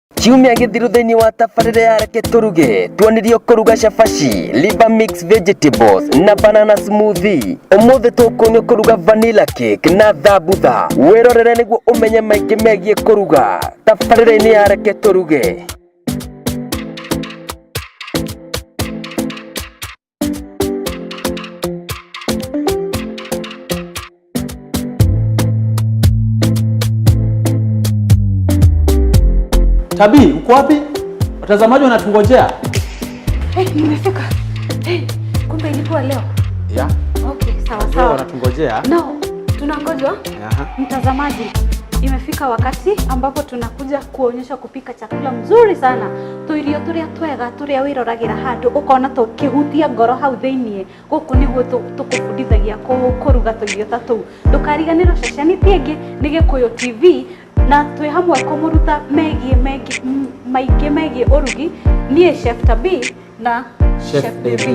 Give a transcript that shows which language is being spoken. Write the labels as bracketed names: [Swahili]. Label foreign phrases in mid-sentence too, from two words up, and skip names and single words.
[Kikuyu] Kiumia githiru thĩinĩ wa tabarĩra ya Reke Turuge tuonirio kũruga cabaci, [English] liver mix vegetables [Kikuyu] na [English] banana smoothie. [Kikuyu] Ũmũthĩ tũkuonio kũruga [English] vanilla cake [Kikuyu] na thambutha. Wĩrorere nĩguo ũmenye maingĩ megiĩ kũruga tabarĩra-inĩ ya Reke Turuge. [Swahili] Tabi, uko wapi? Watazamaji wanatungojea. Nimefika. Kumbe ilikuwa leo. Yeah. Okay, sawa. Leo wanatungojea. No, tunangojwa. Mtazamaji, imefika wakati ambapo tunakuja kuonyesha kupika chakula mzuri sana. [Kikuyu] Tuirio turia twega turia wiroragira handu ukona tukihutia ngoro hau thiini. Guku niguo tukubudithagia kuruga tuirio tatu. Ndukariganirwo ceceni tiengi ni Gikuyu TV. Na twe hamwe kumuruta megie urugi nie Chef TABBY na Chef DAVY.